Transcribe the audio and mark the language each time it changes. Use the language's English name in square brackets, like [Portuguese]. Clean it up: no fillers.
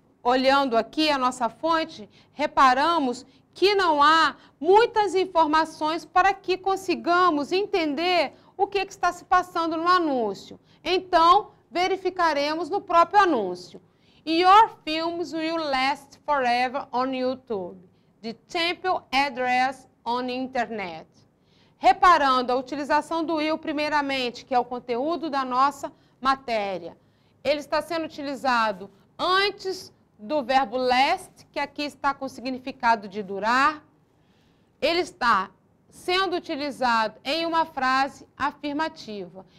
[Portuguese] Olhando aqui a nossa fonte, reparamos que não há muitas informações para que consigamos entender o que está se passando no anúncio. Então, verificaremos no próprio anúncio. [English] Your films will last forever on YouTube. The temple address on internet. [Portuguese] Reparando a utilização do will primeiramente, que é o conteúdo da nossa matéria. Ele está sendo utilizado antes do verbo last, que aqui está com o significado de durar. Ele está sendo utilizado em uma frase afirmativa.